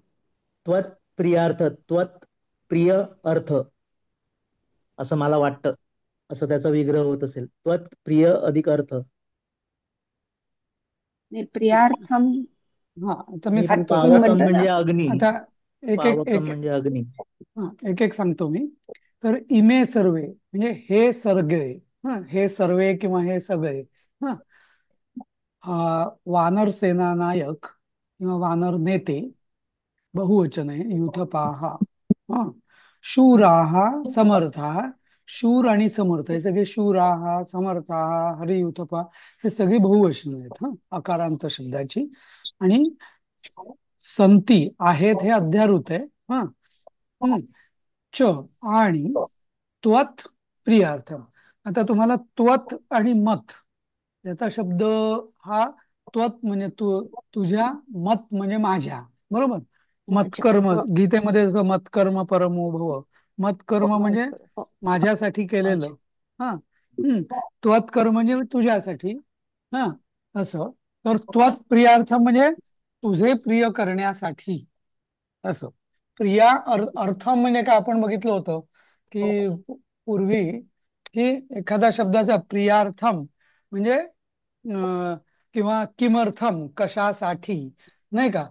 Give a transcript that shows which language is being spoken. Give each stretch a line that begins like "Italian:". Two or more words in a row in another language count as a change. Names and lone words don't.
Sanskrit: त्वत प्रियार्थ, त्वत प्रिय अर्थ
Marathi: असं मला वाटतं. असं त्याचा विग्रह होत असेल. त्वत प्रिय अधिक अर्थ. प्रियार्थम हा. आता मी आणि सांगतो अर्थम तुम्ही. पावकम म्हणतो ना म्हणजे आपण. अग्नी. आता एक एक पावकम एक म्हणजे अग्नी. हा, एक एक सांगतो मी. तर
Sanskrit: इमे सर्वे
Marathi: म्हणजे हे सगळे. हा, हे सर्वे किंवा हे सगळे. हा, हा, वानर सेना नायक किंवा वानर नेते, बहुवचन आहे, युथपाह.
Sanskrit: हा, शूराः समर्थाः.
Marathi: शूर आणि समर्थ हे सगळे
Sanskrit: शूराः समर्थाः हरियुथपा
Marathi: हे सगळी बहुवचन आहेत. हा, अकारांत शब्दाची. आणि संती आहेत हे अध्यारूत आहे. हा. हम्म. च आणि
Sanskrit: त्वत प्रियार्थम.
Marathi: आता तुम्हाला त्वत आणि मत याचा शब्द हा, त्वत म्हणजे तुझ्या, मत म्हणजे माझ्या, बरोबर. माझ्या मतकर्म हो गीतेमध्ये जसं
Sanskrit: मतकर्म परमो भव.
Marathi: मतकर्म हो म्हणजे हो, माझ्यासाठी केलेलं. माझ्या हा. त्वत्कर्म म्हणजे तुझ्यासाठी. हा, असं. तर
Sanskrit: त्वत प्रियार्थम
Marathi: म्हणजे तुझे प्रिय करण्यासाठी, असं. प्रिया अर्थम म्हणजे काय आपण बघितलं होतं की पूर्वी, की एखाद्या शब्दाचा प्रियार्थम म्हणजे किंवा किमर्थम कशासाठी, नाही का.